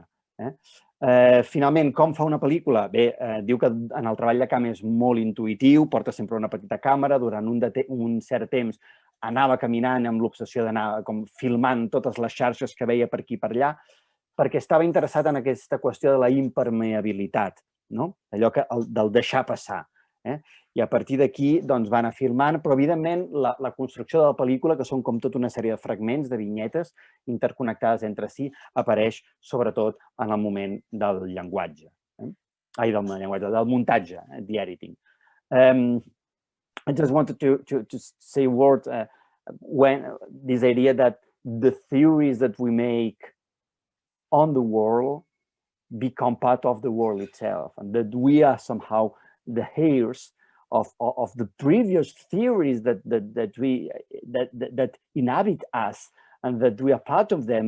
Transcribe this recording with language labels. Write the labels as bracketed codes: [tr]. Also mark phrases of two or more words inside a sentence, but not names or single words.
[ca] Finalment, com fa una pel·lícula? Bé, diu que en el treball de camp és molt intuïtiu, porta sempre una petita càmera, durant un cert temps anava caminant amb l'obsessió d'anar filmant totes les xarxes que veia per aquí i per allà, perquè estava interessat en aquesta qüestió de la impermeabilitat, allò del deixar passar. I a partir d'aquí va anar filmant, però evidentment la construcció de la pel·lícula, que són com tota una sèrie de fragments, de vinyetes interconnectades entre si, apareix sobretot en el moment del llenguatge. Del muntatge, [en] the editing. I just wanted to say a word when this idea that the theories that we make on the world become part of the world itself, and that we are somehow the heirs of the previous theories that inhabit us, and that we are part of them.